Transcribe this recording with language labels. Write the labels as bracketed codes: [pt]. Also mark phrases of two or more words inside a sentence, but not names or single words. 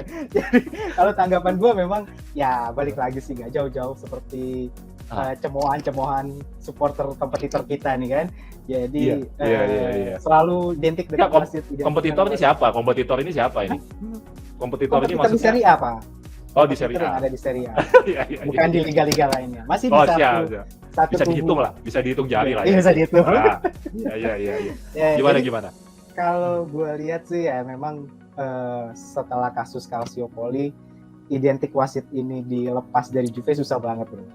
[id] Jadi kalau tanggapan gue memang ya balik lagi sih nggak jauh-jauh seperti cemohan supporter kompetitor kita nih kan. Jadi selalu identik dengan wasit. Kompetitor ini siapa? Kompetitor ini siapa ini? Kompetitor ini maksudnya di Serie A, Pak. Oh, di Serie A. Ada di Serie A. Bukan di liga-liga lainnya. Masih di satu bisa dihitung lah, bisa dihitung jari lah. Iya, bisa dihitung. Iya. Gimana? Kalau gue lihat sih ya memang setelah kasus Calciopoli, identik wasit ini dilepas dari Juve susah banget, bro.